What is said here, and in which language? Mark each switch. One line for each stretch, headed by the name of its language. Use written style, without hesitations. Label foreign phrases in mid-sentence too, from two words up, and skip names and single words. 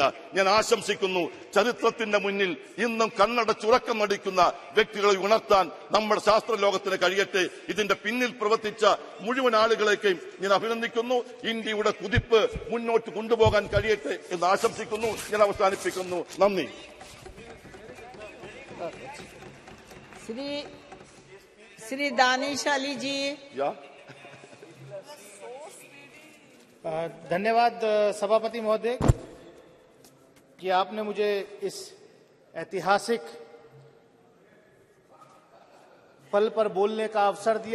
Malayalam: ഞാൻ ആശംസിക്കുന്നു, ചരിത്രത്തിന്റെ മുന്നിൽ ഇന്നും കണ്ണടച്ചുറക്കം നടിക്കുന്ന വ്യക്തികളെ ഉണർത്താൻ നമ്മുടെ ശാസ്ത്രലോകത്തിന് കഴിയട്ടെ. ഇതിന്റെ പിന്നിൽ പ്രവർത്തിച്ച മുഴുവൻ ആളുകളെയും ഞാൻ അഭിനന്ദിക്കുന്നു. ഇന്ത്യയുടെ കുതിപ്പ് മുന്നോട്ട് കൊണ്ടുപോകാൻ കഴിയട്ടെ എന്ന് ആശംസിക്കുന്നു. ഞാൻ അവസാനിപ്പിക്കുന്നു. നന്ദി.
Hindi: श्री दानिश अली जी। धन्यवाद सभापति महोदय कि आपने मुझे इस ऐतिहासिक पल पर बोलने का अवसर दिया।